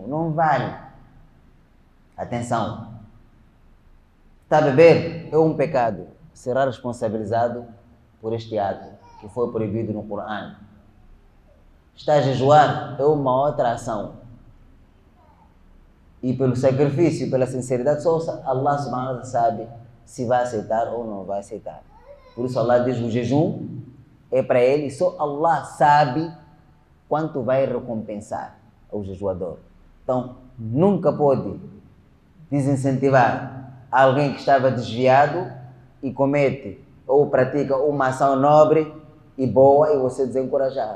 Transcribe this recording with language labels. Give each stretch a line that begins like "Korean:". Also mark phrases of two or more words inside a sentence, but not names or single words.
Portuguese: Não vale. Atenção. Está a beber é um pecado. Será responsabilizado por este ato que foi proibido no Corão. Está a jejuar é uma outra ação. E pelo sacrifício, pela sinceridade, só
Arabic: الله سبحانه وتعالى
Portuguese: sabe se vai aceitar ou não vai aceitar. Por isso Allah diz: o jejum é para ele, só Allah sabe quanto vai recompensar ao jejuador. Então, nunca pode desincentivar alguém que estava desviado e comete ou pratica uma ação nobre e boa e você desencorajar.